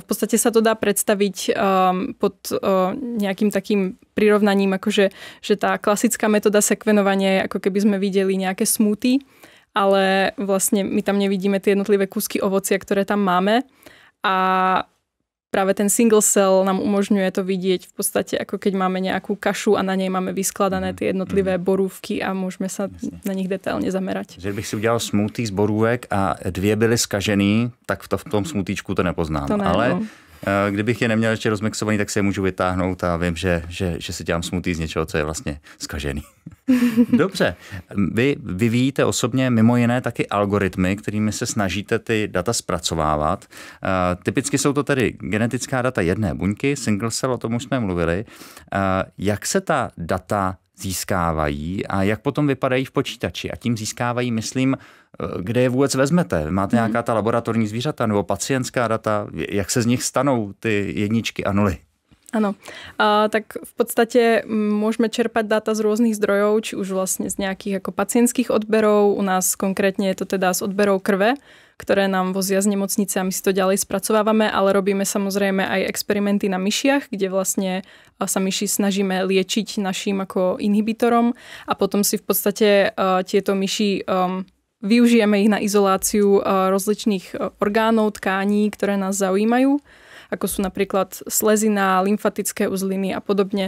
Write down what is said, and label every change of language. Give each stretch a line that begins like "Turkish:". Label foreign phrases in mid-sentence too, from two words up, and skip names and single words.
Slovak: V podstate sa to dá predstaviť pod nejakým takým prirovnaním, akože že tá klasická metóda sekvenovania je ako keby sme videli nejaké smoothie, ale vlastne my tam nevidíme tie jednotlivé kúsky ovocia, ktoré tam máme a práve ten
English: single cell
Slovak: nám umožňuje to vidieť v podstate ako keď máme nejakú kašu a na nej máme vyskladané tie jednotlivé borůvky a môžeme sa na nich detailně zamerať.
Czech: Že bych si udělal smoothie z borůvek a 2 byly zkažený, tak v tom smoothiečku to nepoznám. Ale kdybych je neměl ještě rozmixovaný, tak si je můžu vytáhnout a vím, že si dělám smoothie z něčeho, co je vlastně zkažený. Dobře. Vy vyvíjíte osobně mimo jiné taky algoritmy, kterými se snažíte ty data zpracovávat. Typicky jsou to tedy genetická data jedné buňky,
English: single cell,
Czech: o tom už jsme mluvili. Jak se ta data získávají a jak potom vypadají v počítači. A tím získávají, myslím, kde je vůbec vezmete. Máte nějaká ta laboratorní zvířata nebo pacientská data? Jak se z nich stanou ty jedničky a nuly?
Slovak: Áno, tak v podstate môžeme čerpať dáta z rôznych zdrojov, či už vlastne z nejakých ako pacientských odberov, u nás konkrétne je to teda z odberov krve, ktoré nám vozia z nemocnice a my si to ďalej spracovávame, ale robíme samozrejme aj experimenty na myšiach, kde vlastne sa myši snažíme liečiť našim ako inhibitorom a potom si v podstate tieto myši využijeme ich na izoláciu rozličných orgánov, tkání, ktoré nás zaujímajú, ako sú napríklad slezina, lymfatické uzliny a podobne.